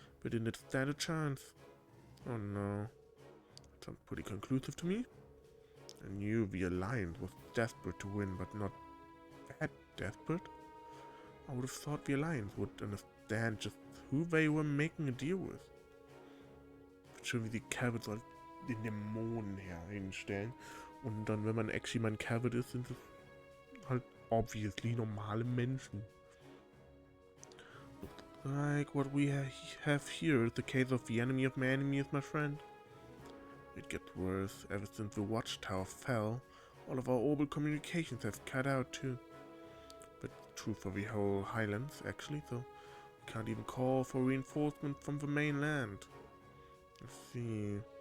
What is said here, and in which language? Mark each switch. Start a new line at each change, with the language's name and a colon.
English: But didn't stand a chance. Oh no. That sounds pretty conclusive to me. I knew the Alliance was desperate to win, but not that desperate. I would have thought the Alliance would understand just who they were making a deal with. But surely the Calverts are
German: den Dämonen hinstellen. Und dann, wenn man
English: actually
German: mal ein Kerl ist, sind es halt
English: obviously
German: normale Menschen.
English: Like what we have here is the case of the enemy of my enemy is my friend. It gets worse. Ever since the watchtower fell, all of our orbital communications have cut out too. But true for the whole Highlands, actually, so we can't even call for reinforcement from the mainland. Let's see.